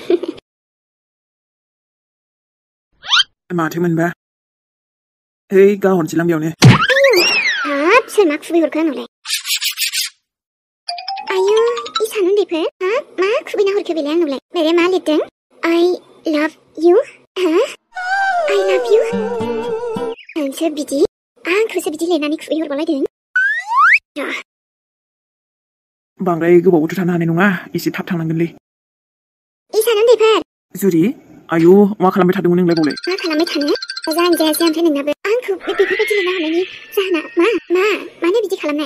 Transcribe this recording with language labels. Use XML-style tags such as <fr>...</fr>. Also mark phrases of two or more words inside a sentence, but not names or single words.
<brx>माथो मोनबा गाहरनोसैलां बेयावनो। हाब सोर मा खुबै हरखो आंनावलाय? आयु इसान उन्दैफोर मा खुबैना हरखो बेलाय आंनावलाय? बेलाय मा लिरदों?</brx> <en>I love you I love you</en> <brx>नोंसो बिदि आंखौसो बिदि लिरनानै खुबै हरबावलायदों। बांद्राय गोबावबोथ' थानो हानाय नङा एसे थाब थांनांगोनलै। इसान उन्दैफोर जुरि आयु मा खालामबाय थादोंमोन नोंलाय बावलाय? मा खालामबाय थानो जायानो जायासै ओमफ्राय नोंनाबो आंखौ बेफोरबायदि लिरना हरनायनि जाहोना मानो बिदि खालामनाय?</brx>